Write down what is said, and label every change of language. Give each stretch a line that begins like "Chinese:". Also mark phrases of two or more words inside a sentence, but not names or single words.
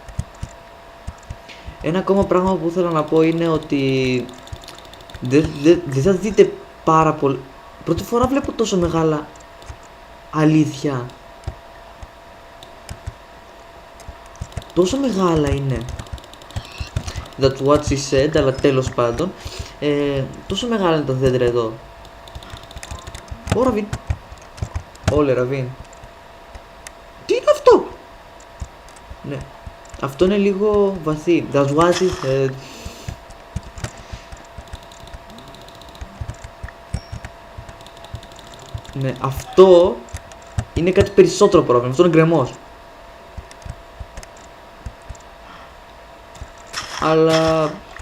Greek: Ένα ακόμα πράγμα που θέλω να πω είναι ότι δεν θα δείτε πάρα πολύ. Πρώτη φορά βλέπω τόσο μεγάλα αλήθεια. Τόσο μεγάλα είναι.
English: That's what she said,
Greek: αλλά τέλος πάντων. Τόσο μεγάλα είναι τα δέντρα εδώ. Ω Ραβίν. Όλε Ραβίν. Τι είναι αυτό. Ναι. Αυτό είναι λίγο βαθύ.
English: That's what she said.
Greek: Ναι, αυτό είναι κάτι περισσότερο πρόβλημα. Αυτό είναι γκρεμός. Αλλά...